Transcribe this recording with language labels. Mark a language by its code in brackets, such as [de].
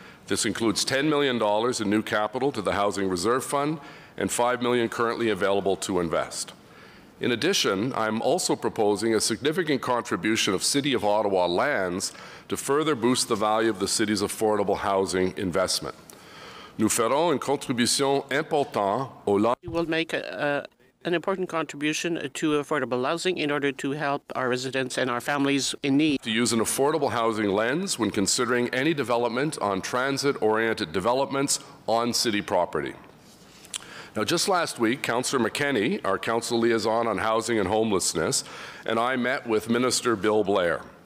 [en] This includes $10 million in new capital to the Housing Reserve Fund and $5 million currently available to invest. In addition, I'm also proposing a significant contribution of City of Ottawa lands to further boost the value of the city's affordable housing investment. [fr] Nous ferons une contribution importante au [en] We will make an important contribution to affordable housing in order to help our residents and our families in need. To use an affordable housing lens when considering any development on transit-oriented developments on city property. Now, just last week, Councillor McKenney, our council liaison on housing and homelessness, and I met with Minister Bill Blair.